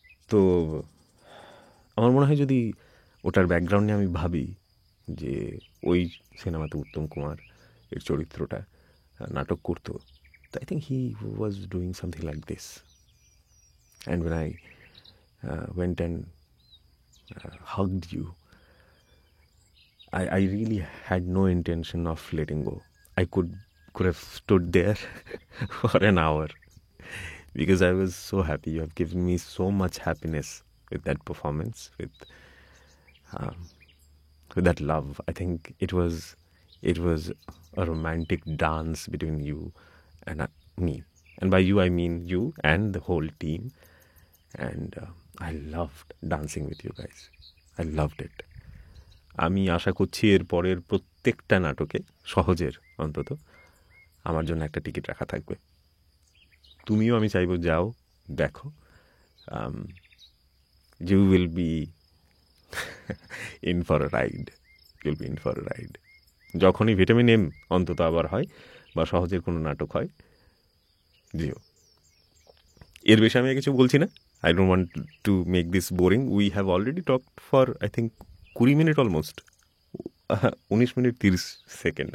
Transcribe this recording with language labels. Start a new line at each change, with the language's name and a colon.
Bangla: তো আমার মনে হয় যদি ওটার ব্যাকগ্রাউন্ডে আমি ভাবি যে ওই সিনেমাতে উত্তম কুমার এর চরিত্রটা নাটক করতো,
English: I think he was doing something like this. And when I went and hugged you, I really had no intention of letting go. I could have stood there for an hour because I was so happy. You have given me so much happiness with that performance, with that love. I think it was a romantic dance between you and me. And by you, I mean you and the whole team. And I loved dancing with you guys. I loved it.
Bangla: আমি আশা করছি এর পরের প্রত্যেকটা নাটকে, সহজের অন্তত, আমার জন্য একটা টিকিট রাখা থাকবে। তুমিও আমি চাইবো যাও, দেখো।
English: You will be in for a ride. You'll be in for a ride.
Bangla: যখনই ভিটামিন এম অন্তত আবার হয় বা সহজের কোনো নাটক হয়, যেও। এর বেশি আমি কিছু বলছি না।
English: I don't want to make this boring. We have already talked for I think 20 minute almost, 19 minute 30 second.